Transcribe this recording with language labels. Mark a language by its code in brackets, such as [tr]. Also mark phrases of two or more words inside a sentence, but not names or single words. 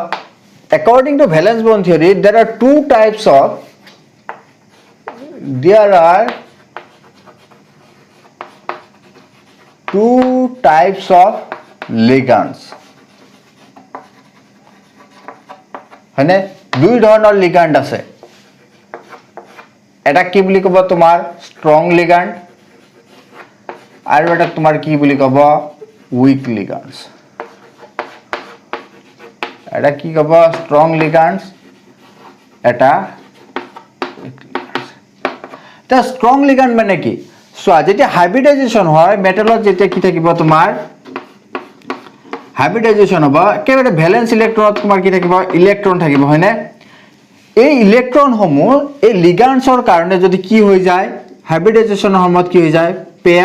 [en] According to valence bond theory, there are two types of ligands. [as] হয়নে দুই ধৰণৰ লিগ্যান্ড আছে এটা কি বুলি কব তোমাৰ [en] strong ligand [as] আৰু এটা তোমাৰ কি বুলি কব [en] weak ligands [as] এটা কি কব [en] strong ligands [as] এটা তা [en] strong ligand [as] মানে কি সো যেতিয়া হাইব্রিডাইজেশন হয় মেটালত যেতিয়া কি থাকিব তোমাৰ হাইব্রিডাইজেশন হ'ব কেৱল ভ্যালেন্স ইলেক্ট্রনত তোমাৰ কি থাকিব ইলেক্ট্রন থাকিব হয়নে এই ইলেক্ট্রন সমূহ এই লিগ্যান্ডসৰ কাৰণে যদি কি হৈ যায় হাইব্রিডাইজেশনৰ সময়ত কি হৈ যায় পেয়াৰ